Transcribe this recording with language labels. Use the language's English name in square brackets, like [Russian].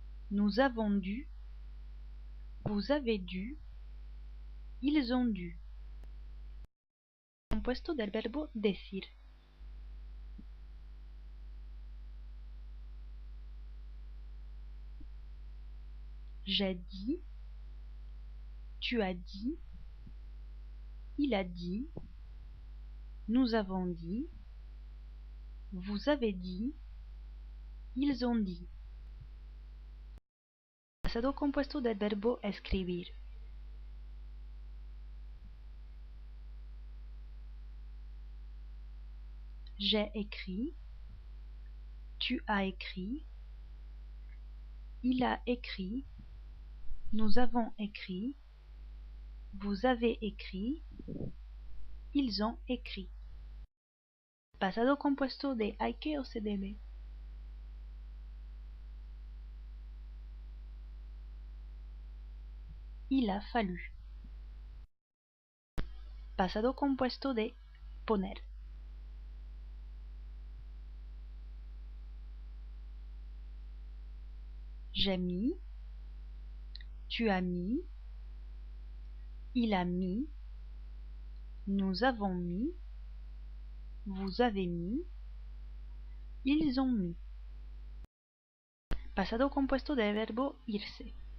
[French] nous avons dû, vous avez dû, ils ont dû. [Spanish] Compuesto del verbo decir. [French] J'ai dit, tu as dit, il a dit, nous avons dit, vous avez dit, ils ont dit. [Spanish] Pasado compuesto del verbo escribir. [French] J'ai écrit, tu as écrit, il a écrit, nous avons écrit, vous avez écrit, ils ont écrit. [Spanish] Pasado compuesto de hay que o se debe. [French] Il a fallu. [Spanish] Pasado compuesto de poner. [French] J'ai mis, tu as mis, il a mis, nous avons mis, vous avez mis, ils ont mis. [Spanish] Pasado compuesto del verbo irse.